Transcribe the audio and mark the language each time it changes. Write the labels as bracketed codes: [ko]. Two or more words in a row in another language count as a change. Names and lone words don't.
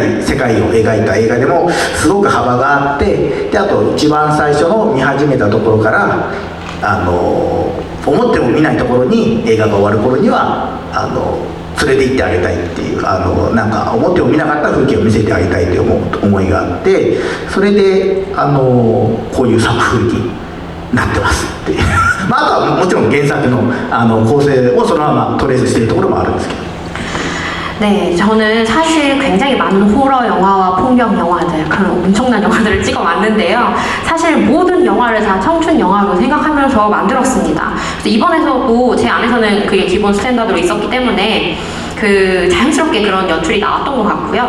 [ja] い世界を描いた映画でもすごく幅があって、であと一番最初の見始めたところから思っても見ないところに映画が終わる頃には連れて行ってあげたいっていう、なんか思っても見なかった風景を見せてあげたいという思いがあって、それでこういう作風になってますっていうあとはもちろん原作の構成をそのままトレースしているところもあるんですけど。 [ko] 네, 저는 사실 굉장히 많은 호러 영화와 폭력 영화들, 그런 엄청난 영화들을 찍어 왔는데요. 사실 모든 영화를 다 청춘 영화로 생각하면서 만들었습니다. 그래서 이번에서도 제 안에서는 그게 기본 스탠다드로 있었기 때문에 그 자연스럽게 그런 연출이 나왔던 것 같고요.